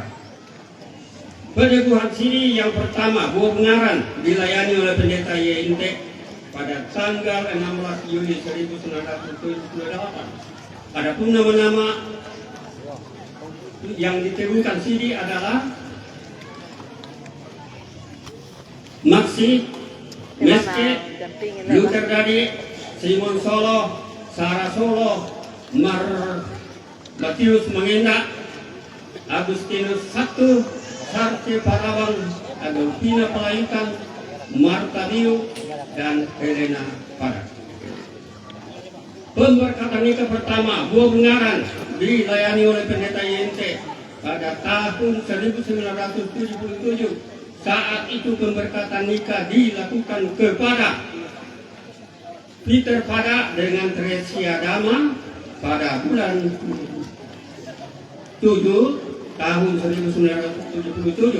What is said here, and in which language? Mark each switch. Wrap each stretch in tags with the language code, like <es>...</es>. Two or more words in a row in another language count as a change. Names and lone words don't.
<id>Peneguhan siri yang pertama Buah Bengaran dilayani oleh pendeta YNT pada tanggal 16 Juli 1978. Adapun nama-nama yang diteguhkan siri adalah Maksi, Meske, Luther Dadi, Simon Solo, Sarah Solo, Matius Mangenda, Agustinus Sabtu, Sarte Parawang, Adolfina Pelayukan, Marta Dio, dan Helena Pada. Pemberkatan nikah pertama Buah Bengaran dilayani oleh pendeta YNT pada tahun 1977. Saat itu pemberkatan nikah dilakukan kepada Peter Pada dengan Tresia Dama pada bulan 7 tahun 1977.</id>